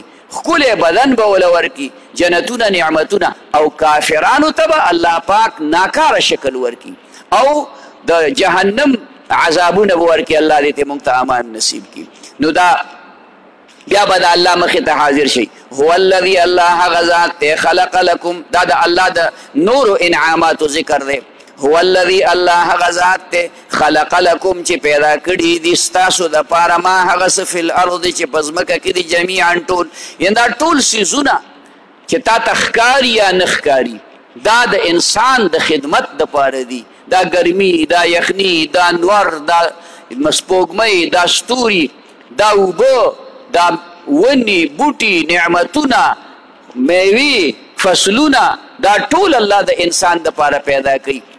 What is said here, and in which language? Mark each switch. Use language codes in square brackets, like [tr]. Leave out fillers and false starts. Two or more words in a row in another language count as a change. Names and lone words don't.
[ps] ښکلی بدن به وله ورکي. جنتونه نعمتونه او کافرانو ته به الله پاک ناکاره شکل ورکي او د جهنم عذابونه به ورکي. الله دې ته موږ ته امان نصیب کړي. نو دا بیا به د الله مخې ته حاضر شي. [ar] هو الذي [ps] الله هغه ذات دی [ar] خلق لکم [ps] دا د الله د نورو انعاماتو ذکر دی. [ar] هو الذي [ps] الله هغه ذات دی [ar] خلق لکم [ps] چې پیدا کړي دي ستاسو دپاره ما هغه څه [ar] فی الارض [ps] چې په ځمکه کې دي جمیعا ټول یعنې دا ټول څیزونه چې تا ته ښکاري یا نه ښکاري دا د انسان د خدمت دپاره دي. دا ګرمي دا یخني دا نور دا سپوږمۍ دا ستوري دا اوبه دا ونی بوټي نعمتونه میوې فصلونه دا ټول الله د انسان دپاره پیدا کوي.